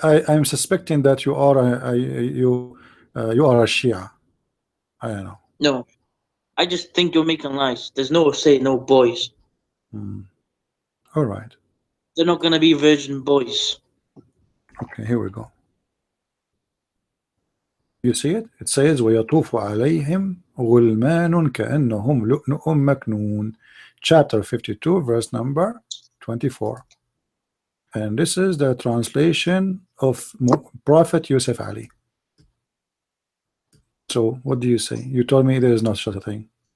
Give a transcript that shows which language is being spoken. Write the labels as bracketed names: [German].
[English] I'm suspecting that you are you are a Shia. I don't know. No. I just think you're making lies. There's no say no boys. All right. They're not going to be virgin boys. Okay, here we go. You see it? It says [Arabic] وَيَطُوفُ عَلَيْهِمْ غُلْمَانٌ كَأَنَّهُمْ لُؤْلُؤٌ مَكْنُونٌ. [English] Chapter 52, verse number 24. And this is the translation of Prophet Yusuf Ali. So what do you say? You told me there is not such a thing.